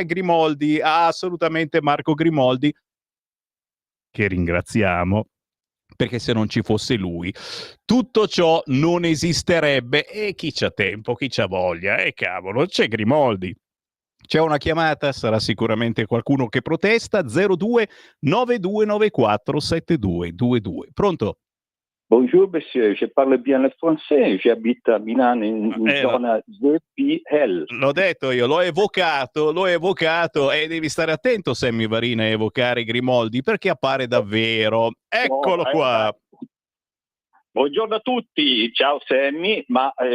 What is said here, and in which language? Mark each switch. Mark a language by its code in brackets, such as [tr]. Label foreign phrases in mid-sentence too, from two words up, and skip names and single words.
[it] Grimoldi, assolutamente Marco Grimoldi, che ringraziamo, perché se non ci fosse lui tutto ciò non esisterebbe. E chi c'ha tempo, chi c'ha voglia, cavolo, c'è Grimoldi. C'è una chiamata, sarà sicuramente qualcuno che protesta. 02 9294 7222. Pronto? [fr] Bonjour monsieur, je parle bien le français, j'habite a Milano [it] in zona [fr] ZPL. [it] L'ho detto io, l'ho evocato e devi stare attento, Sammy Varin, a evocare Grimoldi perché appare davvero. Eccolo qua. Buongiorno a tutti, ciao Sammy, ma